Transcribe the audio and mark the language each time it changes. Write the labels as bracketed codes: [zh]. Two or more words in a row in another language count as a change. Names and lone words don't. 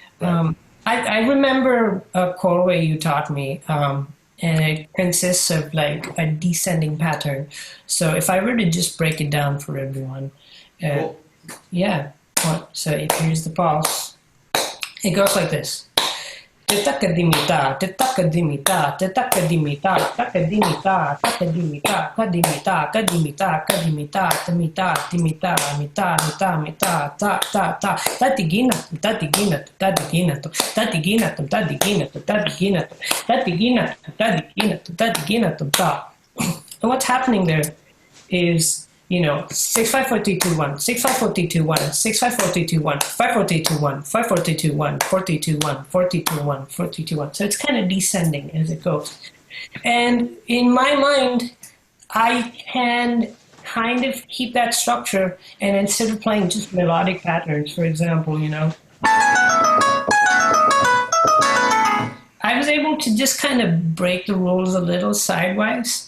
[en] I remember a korwe you taught me, and it consists of like a descending pattern. So if I were to just break it down for everyone, Cool. yeah. So here's the pulse. It goes like this. Tetakadimita, tetakadimita, tetakadimita, takadimita, takadimita, kadimita, kadimita, kadimita, tamita, timita, mita, mita, mita, ta, ta, ta, tatigina, tatigina, tatigina, tatigina, tatigina, tatigina, tatigina, tatigina, tatigina, ta. And what's happening there is 6 5 4 3 2 1 6 5 4 3 2 1 6 5 4 3 2 1 5 4 3 2 1 5 4 3 2 1 4 3 2 1 4 3 2 1 4 3 2 1. So it's kind of descending as it goes. And in my mind, I can kind of keep that structure, and instead of playing just melodic patterns, for example, I was able to just kind of break the rules a little sidewise.